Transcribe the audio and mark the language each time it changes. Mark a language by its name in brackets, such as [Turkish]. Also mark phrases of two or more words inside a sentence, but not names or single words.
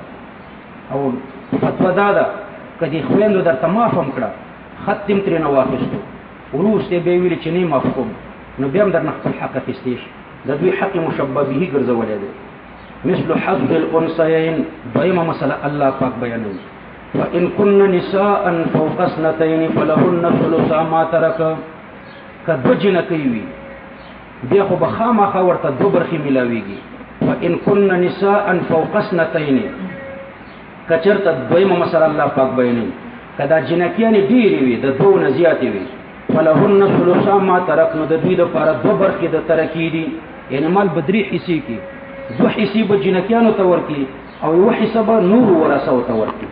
[Pashto] او فتوا دا ده که دې خویندو درته معاف هم کړه، خط دې هم ترې نه واخیستو، وروسته بیا یې ویلې چې نه یې معاف کوم، نو بیا هم درنه خپل حق اخیستی شي. د دوی حق یې مشبه به ګرځولی دی. [Arabic] مثل حظ الانثیین، [Pashto] دویمه مسله الله پاک بیانوي. [Arabic] فإن كن نساء فوق اثنتين فلهن ثلث ما ترك. [Pashto] کدو جنکی وی بیا خو بخامخا ورته دو برخې ملاویږي. [Arabic] فإن كن نساء فوق اثنتين [Pashto] کچرته دویمه مسله الله پاک بیانوي کدا جنکیانې ډېرې وي د دوه نه زیاتې وي [Arabic] فلهن ثلث ما ترک [Pashto] نو د دوی دپاره دو برخې د ترکې دي یعنې مال به درې حصې کې دوه حصې به جنکیانو ته ورکړي او یوه حصه به نورو ورثو ته ورکړي.